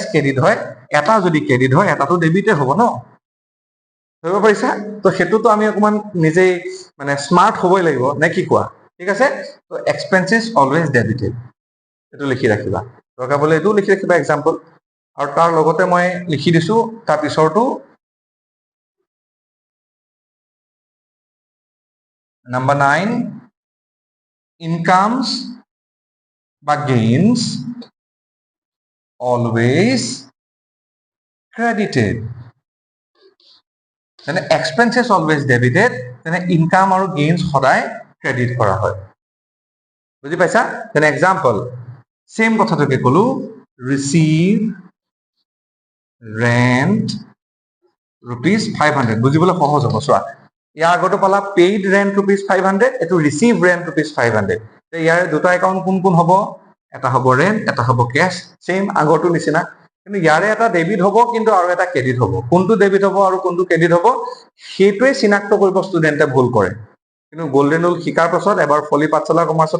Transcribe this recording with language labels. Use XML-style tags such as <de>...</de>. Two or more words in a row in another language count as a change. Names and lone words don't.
<as>ক্ৰেডিট হয় এটা যদি ক্ৰেডিট হয় এটাটো ডেবিটে হ'ব ন ধৰিব পাৰিছা তো সেইটোতো আমি অকমান নিজেই মানে স্মাৰ্ট হ'বই লাগিব নে কি কোৱা ঠিক আছে তো</as> <en>expenses always debited</en> <as>এইটো লিখি ৰাখিবা দৰকাৰ বোলে এইটো লিখি ৰাখিবা এক্সাম্পল আৰু তাৰ লগতে মই লিখি দিছো তাৰ পিছৰটো</as> <en>Number 9, incomes</en> <as>বা</as> <en>gains always credited. Then expenses always debited. Then income or gains সদায় credit</en> <as>কৰা হয় বুজি পাইছা</as> <en>then example same</en> <as>কথাটোকে কলো</as> <en>receive rent rupees 500 বুজিবলৈ</en> <as>সহজ হ'ব চোৱা ইয়াৰ আগতো পালা</as> <en>paid rent rupees 500</en> <as>এটো</as> <en>receive rent rupees 500</en> <as>তে ইয়াৰ দুটা একাউণ্ট কোন হ'ব এটা হ'ব ৰেন্ট এটা হ'ব কেশ সেম আগৰটো নিচিনা কিন্তু ইয়াৰে এটা ডেবিট হ'ব কিন্তু আৰু এটা ক্ৰেডিট হ'ব কোনটো ডেবিট হ'ব আৰু কোনটো ক্ৰেডিট হ'ব সেইটোৱে চিনাক্ত কৰিব ষ্টুডেণ্টে ভুল কৰে কিন্তু</as> <en>golden rule</en> <as>শিকাৰ পাছত এবাৰ ফলি পাঠশালা কমাৰ্চত</as>